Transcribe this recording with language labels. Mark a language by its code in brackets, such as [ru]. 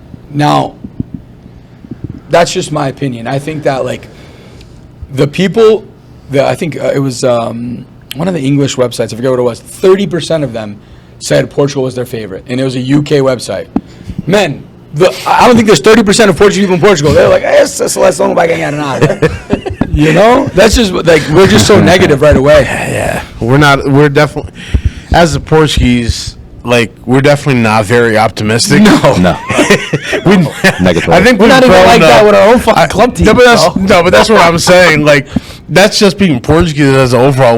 [en] Now, that's just my opinion. I think that like the people that I think it was one of the English websites, I forget what it was, 30% of them said Portugal was their favorite, and it was a UK website. Men, I don't think there's 30% of Portuguese people in Portugal. They're like, [pt] essa seleção não vai ganhar nada. [en] You know, that's just like we're just so negative right away. Yeah, we're definitely, as the Portuguese, like we're definitely not very optimistic. No. I think We're not even like that with our own fucking club team. But that's what I'm saying. Like that's just being Portuguese as overall.